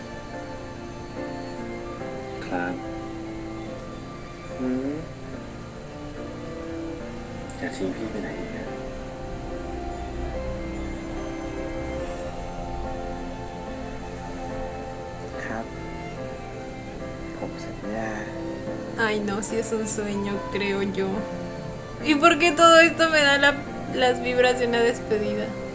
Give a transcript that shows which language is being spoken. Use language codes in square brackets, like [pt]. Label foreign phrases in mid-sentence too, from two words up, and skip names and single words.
[es] Claro. Ya sí, [th] พี่ไปไหนเนี่ยครับผมสัญญา [es] Ay no, si es un sueño, creo yo. ¿Y por qué todo esto me da las vibras de una despedida?